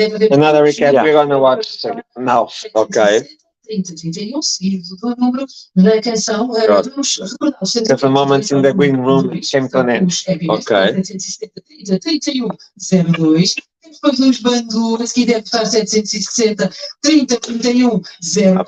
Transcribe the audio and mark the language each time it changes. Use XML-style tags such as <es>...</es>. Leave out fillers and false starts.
<en>Another recap we're gonna watch now. Okay.</en> <pt>30-31, seguido do número da canção. Vamos recordar o</pt> <en>Because the moments in the green room came to an end. Ok.</en> <pt>770-31-02. Depois dos Bandua, a seguir deve estar 760-30-31-04.</pt>